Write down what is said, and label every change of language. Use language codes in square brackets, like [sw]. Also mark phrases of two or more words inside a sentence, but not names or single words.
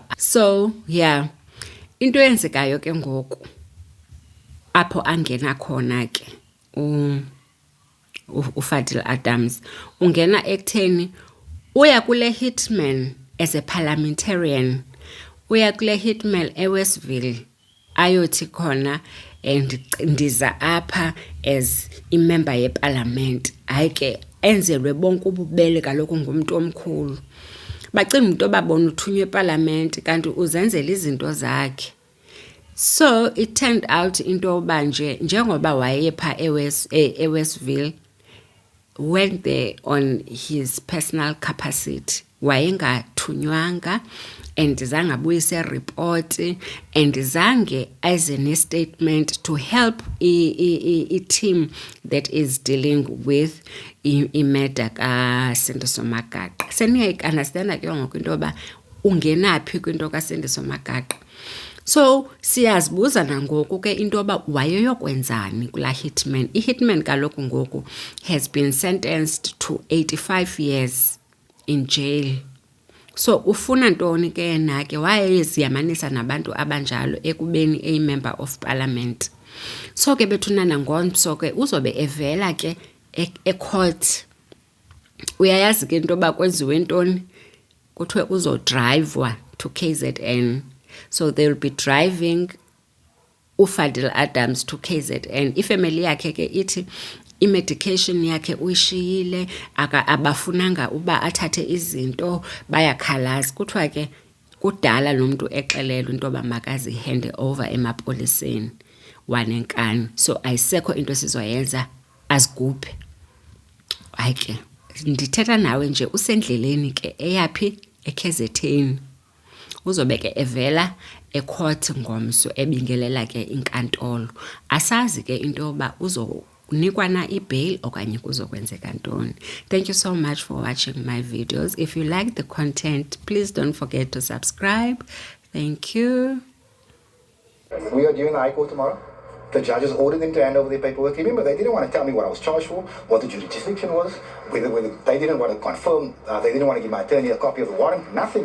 [xh] So yeah, into eyenzekayo ke ngoku apho angena khona ke uFadil Adams, ungena ekutheni uya kule hitman [en] as a parliamentarian, [xh] uya kule hitman eWestville ayothi khona and ndiza apha as imember yeparlament. Hayi ke enzelwe bonke ububele, kaloku ngumntu omkhulu. Bacinga into babona uthunywe eparlament kanti uzenzela izinto zakhe. [en] So it turned out [xh] into yoba njengoba wayepha eWestville, [en] went there on his personal capacity, wayengathunywanga and [xh] zange abuyise [en] report and [xh] zange eze ne-statement [en] to help i-team that is dealing with [xh] imurder kaSindiso Magaqo. Seniyayi-understanda ke ngoku into yoba ungenaphi kwinto kaSindiso Magaqo. So siyazibuza nangoku ke into yoba wayeyokwenzani kulaa hitman. I-hitman kaloku ngoku [en] has been sentenced to 85 years in jail. [xh] So ufuna ntoni ke yena ke? Wayeziyamanisa nabantu abanjalo ekubeni [en] a member of parliament. [xh] So ke bethuna nangomso ke uzobe evela ke e-court. Uyayazi ke into yoba kwenziwe ntoni? Kuthiwe uzodrivwa to KZN. [en] So they'll be driving uFadil Adams to KZN. [xh] Ifamily yakhe ke ithi i-medication yakhe uyishiyile, abafunanga uba athathe izinto, bayakhalaza. Kuthiwa ke kudala lo mntu exelelwe into yoba makazi [en] hand over [xh] emapoliseni wanenkani. So ayisekho into sizoyenza, azigubhe. Hayi ke ndithetha nawe nje usendleleni ke eyaphi? eKZN. Uzobe ke evela ecourt ngomso ebingelela ke inkantolo. Asazi ke into yoba uzonikwa na i-bail okanye kuzokwenzeka ntoni. [en] Thank you so much for watching my videos. If you like the content, please don't forget to subscribe. Thank you. We are due in the High Court tomorrow. The judges ordered them to hand over their paperwork. Remember, they didn't want to tell me what I was charged for, what the jurisdiction was, whether they didn't want to confirm, they didn't want to give my attorney a copy of the warrant, nothing.